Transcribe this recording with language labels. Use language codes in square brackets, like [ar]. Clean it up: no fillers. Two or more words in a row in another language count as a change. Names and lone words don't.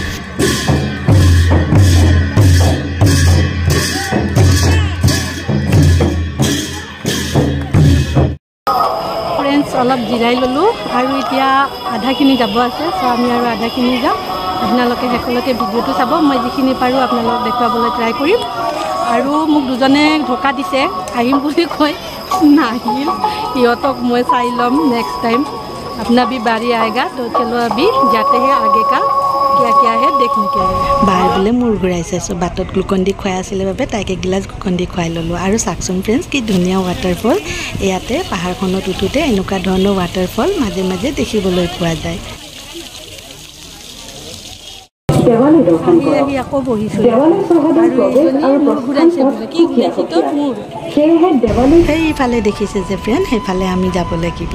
[as] ফ্ৰেণ্ডছ, অলপ জিৰাই ল'লোঁ আৰু এতিয়া আধাখিনি যাব আছে, চ' আমি আৰু আধাখিনি যাম। আপোনালোকে শেষলৈকে ভিডিঅ'টো চাব, মই যিখিনি পাৰোঁ আপোনালোকক দেখুৱাবলৈ ট্ৰাই কৰিম। আৰু মোক দুজনে ধোকা দিছে, আহিম বুলি কৈ নাহিল। সিহঁতক মই চাই ল'ম [en] next time. [hi] अपना भी बारी आएगा तो चलो अभी जाते हैं आगे का क्या है देखने के लिए। बार बोले मूर घूराइছে, [as] চ' বাটত গ্লুকন-ডি খুৱাই আছিলে বাবে তাইক এগিলাচ গ্লুকন-ডি খুৱাই ল'লোঁ। আৰু চাওকচোন ফ্ৰেণ্ডছ, কি ধুনীয়া ৱাটাৰফল। ইয়াতে পাহাৰখনত উঠোঁতে এনেকুৱা ধৰণৰ ৱাটাৰফল মাজে মাজে দেখিবলৈ পোৱা যায়। আকৌ বহিছোঁ সেইফালে দেখিছে যে ফ্ৰেণ্ড, সেইফালে আমি যাব লাগিব।